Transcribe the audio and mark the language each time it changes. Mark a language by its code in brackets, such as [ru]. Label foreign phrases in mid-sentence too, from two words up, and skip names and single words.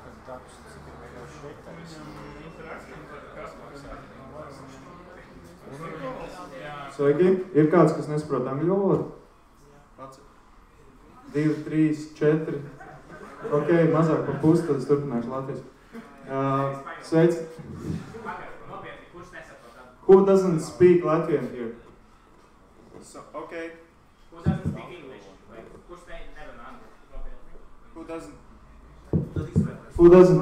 [lv] Sveiki, ir kāds, kas nesaprot angļu valodu? 2, 3, 4. Ok, mazāk par pusi, tad es turpināšu Latvijas. Sveic. [en] Who doesn't speak Latvian here? So, okay. Who doesn't speak English? Who doesn't? Who doesn't